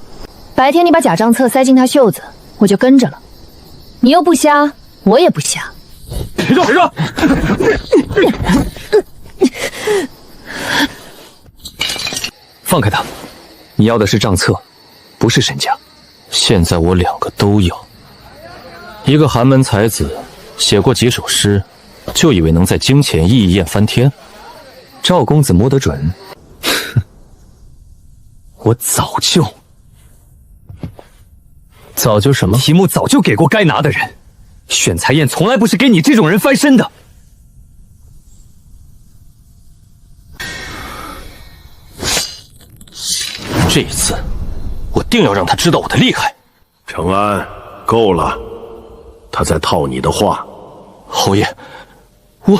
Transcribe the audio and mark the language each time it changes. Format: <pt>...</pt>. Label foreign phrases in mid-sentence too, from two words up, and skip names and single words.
<zh>白天你把假账册塞进他袖子，我就跟着了。你又不瞎，我也不瞎。别动！别动！放開他！你要的是賬冊，不是沈家。現在我兩個都要。一個寒門才子寫過幾首詩，就以為能在京前議宴翻天？趙公子摸得準？我早就什麼？題目早就給過該拿的人，選才宴從來不是給你這種人翻身的。這一次，我定要讓他知道我的厲害。承安，夠了，他在套你的話。侯爺，我</zh>